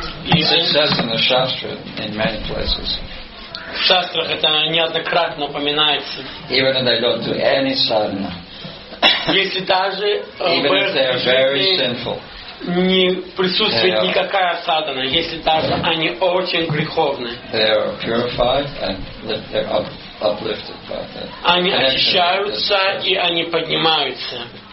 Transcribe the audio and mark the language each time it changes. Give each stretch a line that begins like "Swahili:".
English: It says in the Shastra in many places.
Russian: В шастрах это неоднократно упоминается.
English: Even if they don't do any sadhana.
Russian: Если даже
English: Even if they are very sinful.
Russian: Не присутствует никакая садхана, если даже они очень греховны.
English: They are purified and they're uplifted by that.
Russian: Они очищаются и они поднимаются.